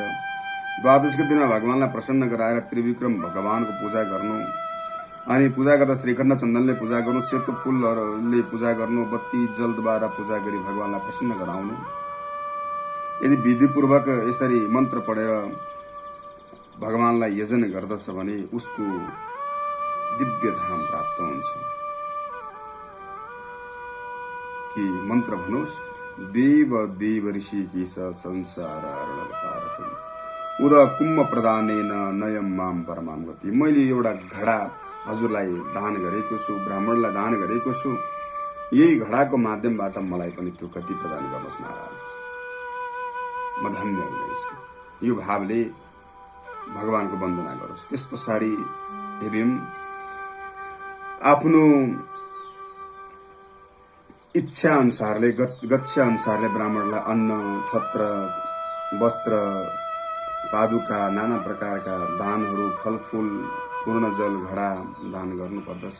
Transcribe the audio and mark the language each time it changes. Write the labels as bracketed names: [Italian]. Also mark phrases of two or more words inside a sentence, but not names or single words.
[Nepali] द्वादशीको दिनमा भगवानलाई प्रसन्न गराएर त्रिविक्रम भगवानको पूजा गर्नु, अनि पूजा गर्दा श्रीखण्ड चन्दनले पूजा गर्नु, सेतो फुलहरूले पूजा गर्नु, बत्ती जलद्वारा पूजा गरी भगवानलाई प्रसन्न गराउनु। यदि विधिपूर्वक यसरी मन्त्र पढेर भगवानलाई यजन गर्दछ भने उसको दिव्य धाम प्राप्त हुन्छ। कि मन्त्र भनोस्, [Sanskrit] देव देव ऋषिकेश संसार तारकम् उद कुम्भ प्रदानेन नयम माम परमाम गति। [Nepali] मैले एउटा घडा हजुरलाई दान गरेको छु, ब्राह्मणलाई दान गरेको छु, यही घडाको माध्यमबाट मलाई पनि त्यो गति प्रदान गर्नुहोस् महाराज, म धन्य हुनेछु। यो भावले भगवानको वन्दना गरोस्। त्यस पछाडि हे भीम आफ्नो इच्छा अनुसारले गच्छा अनुसारले ब्राह्मणलाई अन्न, छत्र, वस्त्र, पादुका, नाना प्रकारका दानहरू, फलफूल, पूर्ण जल घडा दान गर्नुपर्दछ।